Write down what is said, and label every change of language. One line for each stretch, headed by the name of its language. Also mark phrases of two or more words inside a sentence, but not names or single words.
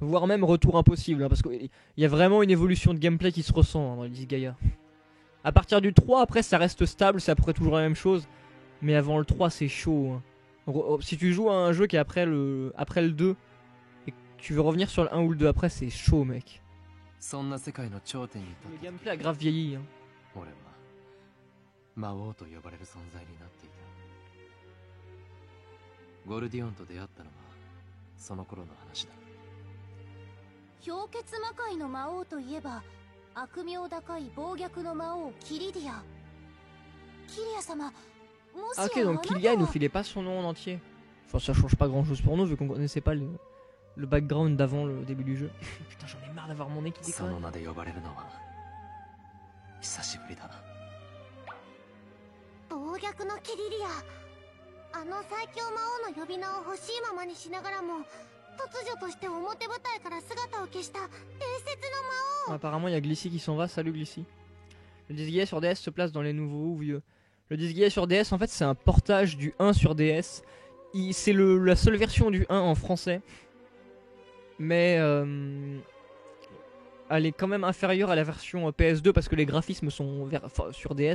French: voire même retour impossible, hein, parce qu'il y a vraiment une évolution de gameplay qui se ressent, hein, dans le Disgaea. À partir du 3, après ça reste stable, c'est à peu près toujours la même chose, mais avant le 3 c'est chaud. Hein. Si tu joues à un jeu qui est après le 2, et que tu veux revenir sur le 1 ou le 2 après, c'est chaud mec.
Japanese: そんな世界の頂点に立
French: Le
Japanese: って
French: gameplay a grave vieilli. Hein.
Japanese: 俺は魔王と呼ばれる存在になっていた。ゴルディオンと出会ったのはその頃の話だ。氷結魔界の魔王といえば悪名高い暴虐の魔王キリディア。キリア様、もし
French: Ah, ok,
Japanese: やあ
French: donc
Japanese: なた
French: Kilia il nous
Japanese: は
French: filait pas son nom en entier. Enfin, ça change pas grand chose pour nous vu qu'on connaissait pas le background d'avant le début du jeu. Putain, j'en ai marre d'avoir mon nez qui
Japanese: その
French: déconne.
Japanese: 名で呼ばれるのは久しぶりだ。暴虐のキリディア。あの最強魔王の呼び名を欲しいままにしながらも突如として表舞台から姿を消した伝説の魔王。
French: Apparemment, il y a Glissy qui s'en va. Salut Glissy. Le Disgaea sur DS se place dans les nouveaux ou vieux. Le Disgaea sur DS, en fait, c'est un portage du 1 sur DS. C'est la seule version du 1 en français. Mais elle est quand même inférieure à la version PS2 parce que les graphismes sont sur DS.